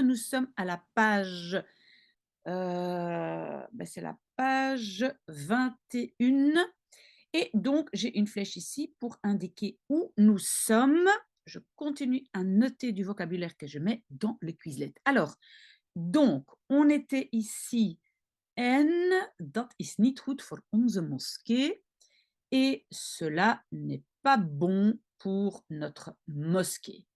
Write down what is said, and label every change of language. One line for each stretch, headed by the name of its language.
French: Nous sommes à la page, c'est la page 21. Et donc, j'ai une flèche ici pour indiquer où nous sommes. Je continue à noter du vocabulaire que je mets dans le Quizlet. Alors, donc, on était ici.
Dutch: En, dat is niet goed voor onze moskee.
French: Et cela n'est pas bon pour notre mosquée.